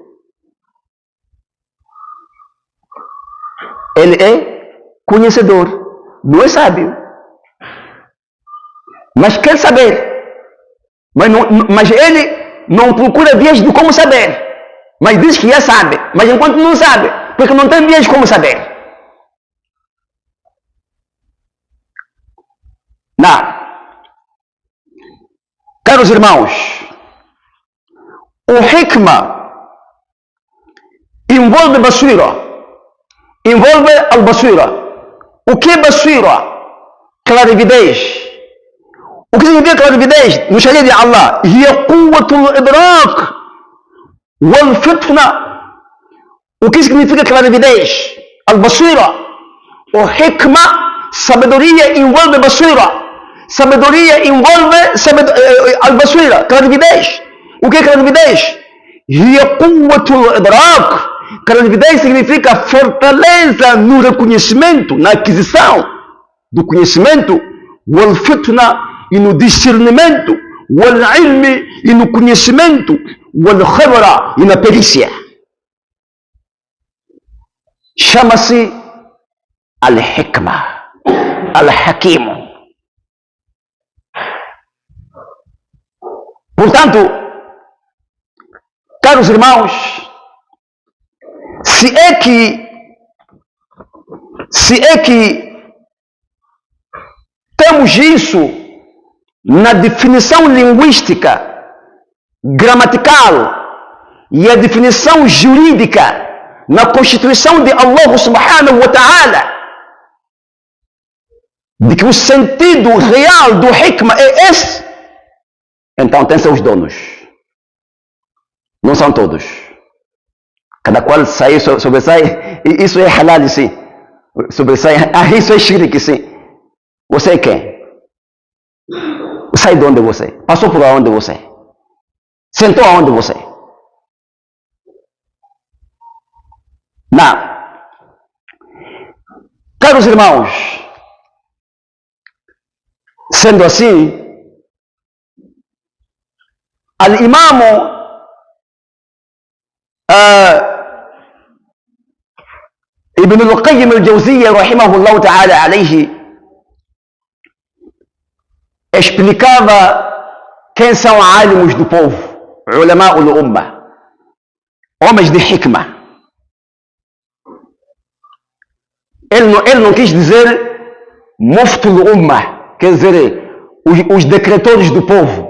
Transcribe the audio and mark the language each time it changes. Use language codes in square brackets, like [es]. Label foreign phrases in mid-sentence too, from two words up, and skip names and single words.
[pt] Ele é conhecedor, não é sábio, mas quer saber, mas ele não procura vias de como saber, mas diz que já sabe, mas enquanto não sabe, porque não tem vias de como saber. Não. Caros irmãos, o hikmah envolve basira, envolve al-basira. O que é basira? Clarividez. O que significa clarividez? No Sharia de Allah, [ar] هي قوة الإدراك والفطنة. [pt] O que significa clarividez? Al-basira. O hikmah, sabedoria, envolve basira. Sabedoria envolve al-basira, clarividez. O que é clarividez? [ar] هي قوة الإدراك. [pt] Clarividez significa fortaleza no reconhecimento, na aquisição do conhecimento, [ar] والفطنة, [pt] e no discernimento, [ar] والعلم, [pt] e no conhecimento, [ar] والخبرة, [pt] e na perícia. Chama-se [ar] الحكمة، الحكيم. [pt] Portanto, Caros irmãos, se é que temos isso na definição linguística, gramatical e a definição jurídica na Constituição de Allah [ar] سبحانه وتعالى, [pt] de que o sentido real do hikmah é esse, então tem seus donos. Não são todos. Cada qual sobressai, isso é halal, sim. Sobressai, isso é shirk, sim. Você é quem? Sai de onde você? Passou por onde você? Sentou aonde você? Não. Caros irmãos, sendo assim, Al-Imam Ibn al-Qayyim al-Jawziyya [ar] رحمه الله تعالى عليه [pt] explicava quem são alimos do povo, [ar] علماء الأمة, [pt] homens de hikmah. Ele não quis dizer [ar] مفتو الأمة, [pt] quer dizer os decretores do povo.